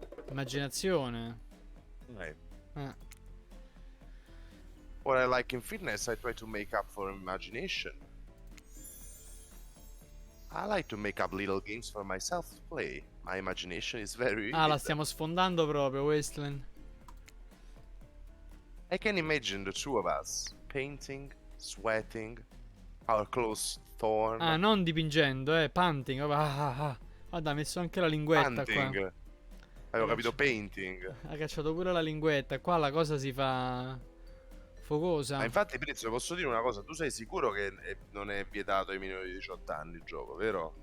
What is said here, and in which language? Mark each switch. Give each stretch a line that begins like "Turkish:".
Italian: Immaginazione.
English: Right. What I like in fitness, I try to make up for imagination. I like to make up little games for myself to play. My imagination is very vivid.
Italian: La stiamo sfondando proprio, Wasteland.
English: I can imagine the two of us painting, sweating, our clothes torn.
Italian: Non dipingendo, panting. Guarda, ha messo anche la linguetta
English: Panting.
Italian: qua. Avevo capito painting. Ha cacciato pure la linguetta. Qua la cosa si fa focosa. Ma infatti, Prizio, posso dire una cosa? Tu sei sicuro che non è vietato ai minori di 18 anni il gioco, vero?